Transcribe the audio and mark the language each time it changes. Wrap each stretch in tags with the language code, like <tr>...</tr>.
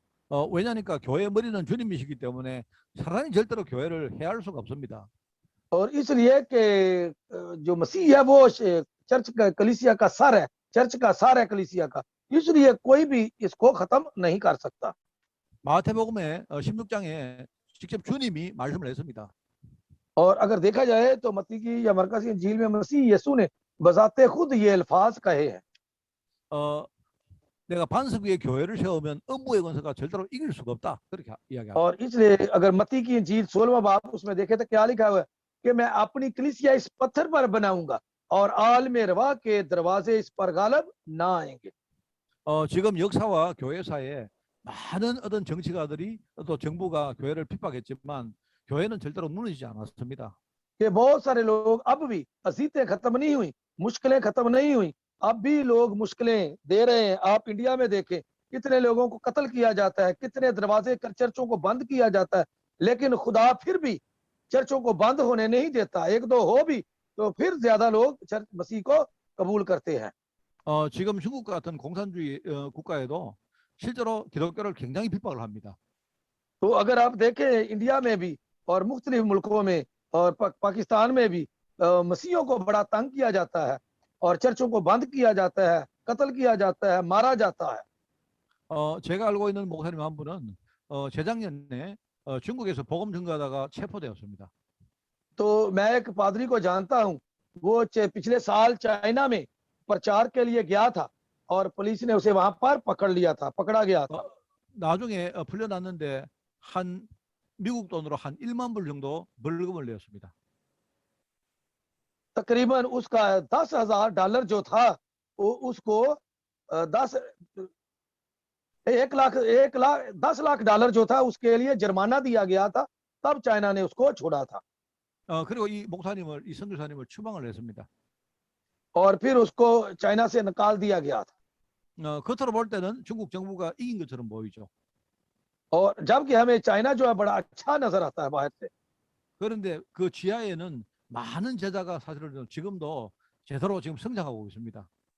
<ko>왜냐니까 교회의 머리는 주님이시기 때문에 사람이 절대로 교회를 해할 수가 없습니다.</ko> <hi>और इसलिए कि जो मसीह है वो चर्च का कलीसिया का सर है, चर्च का सर है कलीसिया का, इसलिए कोई भी इसको खत्म नहीं कर सकता।</hi> <ko>마태복음의 16장에 직접 주님이 말씀을 했습니다.</ko> <hi>और अगर देखा जाए तो मत्ती की या मरकस की इंजील में मसीह यीशु ने बजाते खुद ये अल्फाज कहे हैं।</hi> <ko>내가 반석 위에 교회를 세우면 음부의 권세가 절대로 이길 수가 없다. 그렇게 이야기합니다.</ko> <hi>और इसलिए अगर मत्ती की इंजील 16वां बाब उसमें देखे तो क्या लिखा हुआ है कि मैं अपनी कलीसिया इस पत्थर पर बनाऊंगा और आलम रवा के दरवाजे इस पर गालब ना आएंगे।</hi> <ko>지금 역사와 교회 사이에 많은 어떤 정치가들이 또 정부가 교회를 핍박했지만 교회는 절대로 무너지지 않았습니다.</ko> <hi>कि बहुत सारे लोग अब भी, अजीतें खत्म नहीं हुई, मुश्किलें खत्म नहीं हुई, अब भी लोग मुश्किलें दे रहे हैं। आप इंडिया में देखें कितने लोगों को कत्ल किया जाता है, कितने दरवाजे चर्चों को बंद किया जाता है, लेकिन खुदा फिर भी चर्चों को बंद होने नहीं देता। एक दो हो भी तो फिर ज्यादा लोग चर्च मसीह को कबूल करते हैं।</hi> <ko>지금 중국 같은 공산주의 국가에도 실제로 기독교를 굉장히 핍박을 합니다.</ko> <hi>तो अगर आप देखें इंडिया में भी और मुख्तलिफ मुल्कों में और पाकिस्तान में भी मसीहियों को बड़ा तंग किया जाता है और चर्चों को बंद किया जाता है, कत्ल किया जाता है, मारा जाता है।</hi> <ko>제가 알고 있는 목사님 한 분은 재작년에 중국에서 복음 증거하다가 체포되었습니다.</ko> <hi>तो मैं एक पादरी को जानता हूँ, वो पिछले साल चाइना में प्रचार के लिए गया था और पुलिस ने उसे वहां पर पकड़ लिया था, पकड़ा गया था।</hi> <ko>나중에 풀려났는데 한 미국 돈으로 한 1만 불 정도 벌금을 내었습니다.</ko> <hi>तकरीबन उसका $10,000 जो था वो उसको 10 लाख जो था उसके लिए जुर्माना दिया गया था, तब चाइना ने उसको छोड़ा था।</hi> <ko>그리고 이 선교사님을 추방을 했습니다.</ko> <hi>और फिर उसको चाइना से निकाल दिया गया था।</hi> <ko>겉으로 볼 때는 중국 정부가 이긴 것처럼 보이죠.</ko> <hi>और जबकि हमें चाइना जो है बड़ा अच्छा नजर आता है बाहर से।</hi> <ko>그런데 그 지하에는 많은 제자가 사실은 지금도 제대로 지금 성장하고 있습니다.</ko>